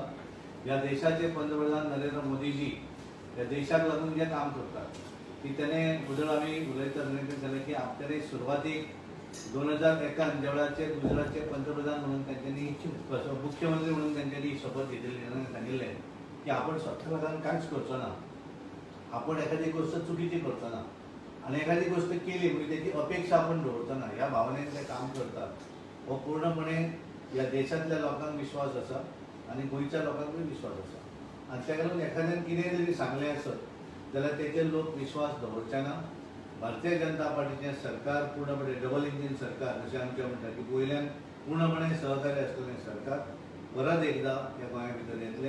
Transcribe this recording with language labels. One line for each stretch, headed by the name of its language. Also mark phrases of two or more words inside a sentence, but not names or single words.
Konkani: ह्या देशाचे पंतप्रधान नरेंद्र मोदीजी ह्या देशाक लागून जे काम करतात की त्याने उजळ आमी उलयतना कितें जालें की आपल्याने सुरवातीक 2001 ज्या वेळाचेर गुजरातचे पंतप्रधान म्हणून त्यांच्यानी मुख्यमंत्री म्हणून त्यांच्यानी शपथ घेतली आणि सांगिल्लें की आपण स्वतः लागून कांयच करचो ना, आपण एखादी गोष्ट चुकीची करचो ना आणि एखादी गोष्ट केली म्हणजे त्याची अपेक्षा आपण दवरचो ना. ह्या भावनेन ते काम करतात. हो पूर्णपणे ह्या देशातल्या लोकांक विश्वास आसा आणि गोंयच्या लोकांकूय विश्वास आसा. आनी ताका लागून एखाद्यान कितेंय जरी सांगलें आसत जाल्यार तेचेर लोक विश्वास दवरचे ना. भारतीय जनता पार्टीचें सरकार पूर्णपणे
English: double engine
Konkani: सरकार अशें आमचें म्हणटा की वयल्यान पूर्णपणे सहकार्य आसलेलें सरकार परत एकदा ह्या गोंया भितर येतलें.